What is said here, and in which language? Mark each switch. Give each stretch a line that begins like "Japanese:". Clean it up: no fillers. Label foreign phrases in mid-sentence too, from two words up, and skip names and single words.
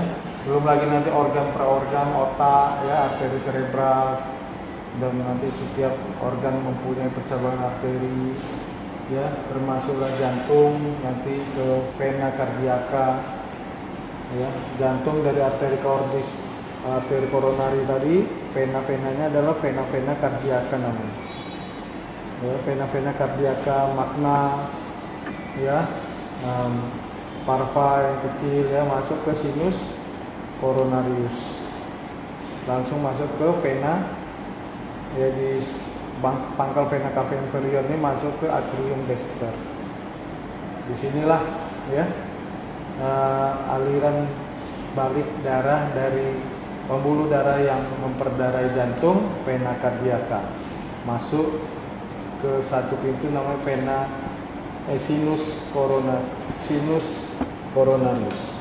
Indonesian: Belum lagi nanti organ per organ, otak, ya, arteri cerebral, dan nanti setiap organ mempunyai percabangan arteri, ya, termasuklah jantung nanti ke vena cardiaca, ya, jantung dari arteri cordis, arteri koronari tadi, vena-venanya adalah vena-vena cardiaca namanya, ya, vena-vena cardiaca magna, ya, parva yang kecil, ya, masuk ke sinus coronarius, langsung masuk ke vena, ya, di pangkal vena cava inferior ini masuk ke atrium dexter. Disinilah, ya, aliran balik darah dari pembuluh darah yang memperdarai jantung, vena cardiaca, masuk ke satu pintu namanya vena sinus coronarius.